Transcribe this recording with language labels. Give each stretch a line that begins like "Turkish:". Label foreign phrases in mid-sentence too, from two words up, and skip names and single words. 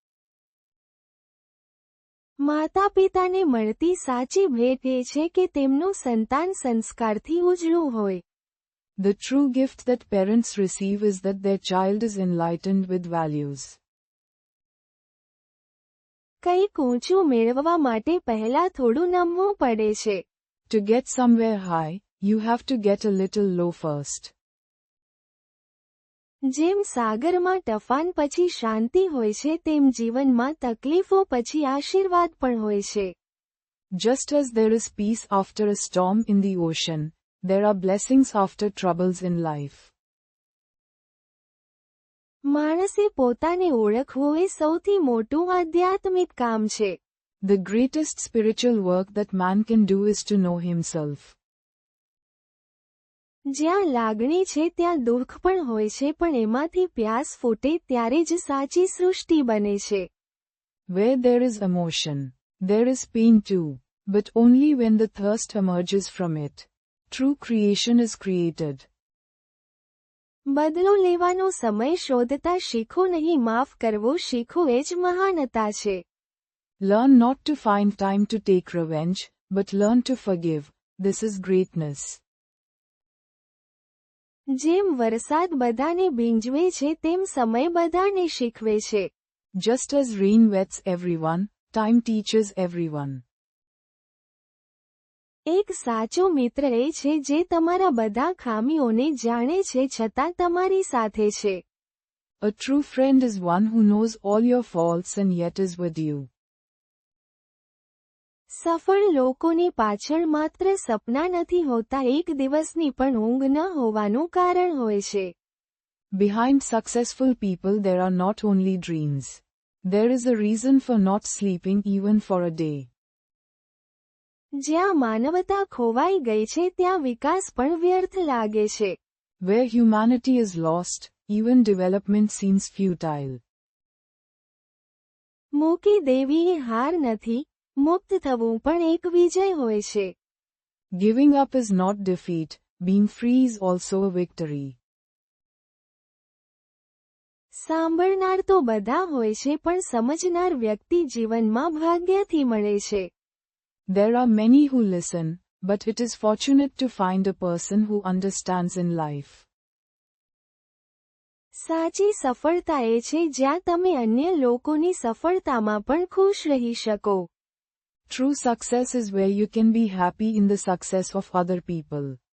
Gujarati: માતા પિતાને મળતી સાચી ભેટ એ છે કે તેમનું સંતાન સંસ્કારથી ઉજળું હોય.
English: The true gift that parents receive is that their child is enlightened with values.
Gujarati: કંઈક ઊંચું મેળવવા માટે પહેલા થોડું નમવું પડે છે.
English: To get somewhere high, you have to get a little low first.
Gujarati: જેમ સાગરમાં તોફાન પછી શાંતિ હોય છે, તેમ જીવનમાં તકલીફો પછી આશીર્વાદ પણ હોય છે.
English: Just as there is peace after a storm in the ocean, there are blessings after troubles in life.
Gujarati: માણસે પોતાને ઓળખવું એ સૌથી મોટું આધ્યાત્મિક કામ છે.
English: The greatest spiritual work that man can do is to know himself.
Gujarati: જ્યાં લાગણી છે ત્યાં દુઃખ પણ હોય છે, પણ એમાંથી પ્યાસ ફૂટે ત્યારે જ સાચી સૃષ્ટિ બને છે.
English: Where there is emotion, there is pain too, but only when the thirst emerges from it. True creation is created.
Gujarati: બદલો લેવાનો સમય શોધતા શીખો નહીં, માફ કરવો શીખો, એ જ મહાનતા છે.
English: Learn not to find time to take revenge, but learn to forgive. This is greatness.
Gujarati: જેમ વરસાદ બધાને ભીંજવે છે, તેમ સમય બધાને શીખવે છે.
English: Just as rain wets everyone, time teaches everyone.
Gujarati: એક સાચો મિત્ર એ છે જે તમારા બધા ખામીઓને જાણે છે છતાં તમારી સાથે છે.
English: A true friend is one who knows all your faults and yet is with you.
Gujarati: સફળ લોકોની પાછળ માત્ર સપના નથી હોતા, એક દિવસની પણ ઊંઘ ન હોવાનું કારણ હોય છે.
English: Behind successful people there are not only dreams. There is a reason for not sleeping even for a day.
Gujarati: જ્યાં માનવતા ખોવાઈ ગઈ છે ત્યાં વિકાસ પણ વ્યર્થ લાગે છે.
English: Where humanity is lost, even development seems futile.
Gujarati: મૂકી દેવી એ હાર નથી, મુક્ત થવું પણ એક વિજય હોય છે.
English: Giving up is not defeat, being free is also a victory.
Gujarati: સાંભળનાર તો બધા હોય છે, પણ સમજનાર વ્યક્તિ જીવનમાં ભાગ્યથી મળે છે.
English: There are many who listen, but it is fortunate to find a person who understands in life.
Gujarati: સાચી સફળતા એ છે જ્યાં તમે અન્ય લોકોની સફળતામાં પણ ખુશ રહી શકો.
English: True success is where you can be happy in the success of other people.